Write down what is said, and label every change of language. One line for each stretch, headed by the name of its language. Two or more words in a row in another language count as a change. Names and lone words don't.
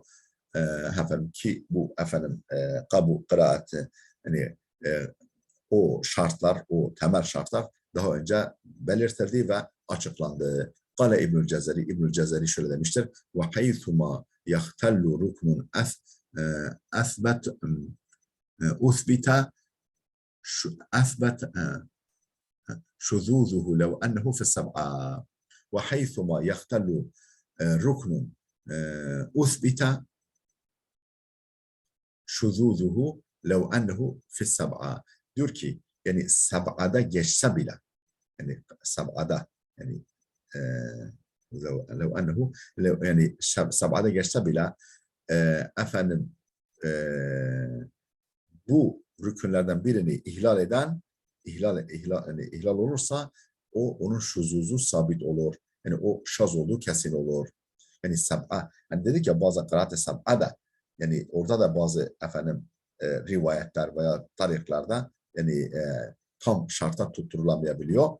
Turkish: Efendim ki bu efendim kabul kıraatı, yani o şartlar, o temel şartlar daha önce belirtildi ve açıklandı. Kale İbnül Cezeri, İbnül Cezeri şöyle demiştir.
Arabic: وحيثما يختل ركن اثبت اثبت شذوذه لو انه في السبعه وحيثما يختل ركن اثبت شذوذه لو انه في السبعه.
Turkish: Diyor ki yani sab'ada geçse bile, yani sab'ada, yani
Arabic: لو انه
Turkish: yani sab'ada geçse bile efendim bu rükünlerden birini ihlal olursa onun şuzuzu sabit olur. Yani o şaz olduğu kesin olur. Yani sab'a, hani dedik ya bazı kıraat-ı sab'a da, yani orada da bazı efendim rivayetler veya tarihlerde yani tam şarta tutturulamayabiliyor.